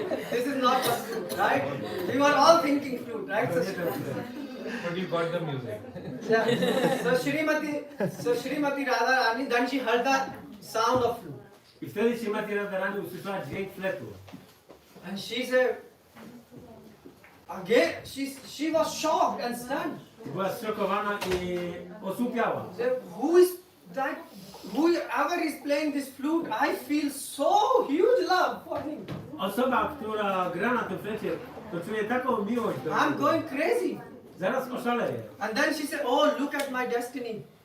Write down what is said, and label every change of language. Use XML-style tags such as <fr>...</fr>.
<en>This is not the flute, right? We were all thinking flute, right? But you got the music. Yeah. So Shrimati Radharani, then she heard the sound of flute.</en> <pl>I wtedy Śrimati Radharani usłyszała dźwięk fletu.</pl> <en>And she said, again, she was shocked and stunned.</en> <pl>Była zszokowana i osłupiała.</pl> <en>She said, who is that? Whoever is playing this flute, I feel so huge love for him.</en> <pl>Osoba, która gra na tym flecie, to czuje taką miłość do</pl> <en>I'm</en> <pl>niego.</pl> <en>going crazy.</en> <pl>Zaraz oszaleje.</pl> <en>And then she said, oh, look at my destiny.</en>